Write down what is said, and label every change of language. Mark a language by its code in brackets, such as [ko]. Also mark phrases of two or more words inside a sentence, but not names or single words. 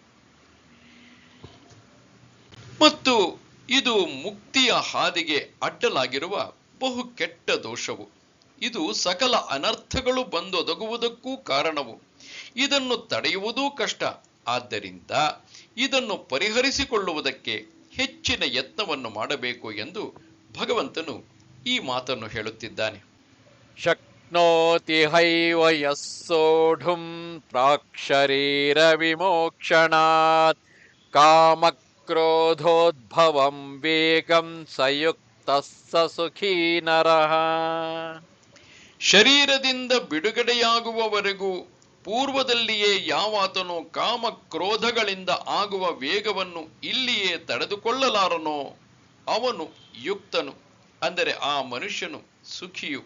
[kn] ಮತ್ತು ಇದು ಮುಕ್ತಿಯ ಹಾದಿಗೆ ಅಡ್ಡಲಾಗಿರುವ ಬಹು ಕೆಟ್ಟ ದೋಷವು. ಇದು ಸಕಲ ಅನರ್ಥಗಳು ಬಂದೊದಗುವುದಕ್ಕೂ ಕಾರಣವು. ಇದನ್ನು ತಡೆಯುವುದೂ ಕಷ್ಟ. ಆದ್ದರಿಂದ ಇದನ್ನು ಪರಿಹರಿಸಿಕೊಳ್ಳುವುದಕ್ಕೆ ಹೆಚ್ಚಿನ ಯತ್ನವನ್ನು ಮಾಡಬೇಕು ಎಂದು ಭಗವಂತನು ಈ ಮಾತನ್ನು ಹೇಳುತ್ತಿದ್ದಾನೆ. [sa] ಶಕ್ನೋತಿ ಹೈವ ಯಃ ಸೋಢುಂ ಪ್ರಾಕ್ಷರೀರ ವಿಮೋಕ್ಷಣಾತ್ ಕಾಮಕ್ರೋಧೋದ್ಭವಂ ವೇಗಂ ಸಯುಕ್ತಃ ಸ ಸುಖೀ ನರಃ. [kn] ಶರೀರದಿಂದ ಬಿಡುಗಡೆಯಾಗುವವರೆಗೂ ಪೂರ್ವದಲ್ಲಿಯೇ ಯಾವಾತನೋ ಕಾಮ ಕ್ರೋಧಗಳಿಂದ ಆಗುವ ವೇಗವನ್ನು ಇಲ್ಲಿಯೇ ತಡೆದುಕೊಳ್ಳಲಾರನೋ ಅವನು ಯುಕ್ತನು, ಅಂದರೆ ಆ ಮನುಷ್ಯನು ಸುಖಿಯು.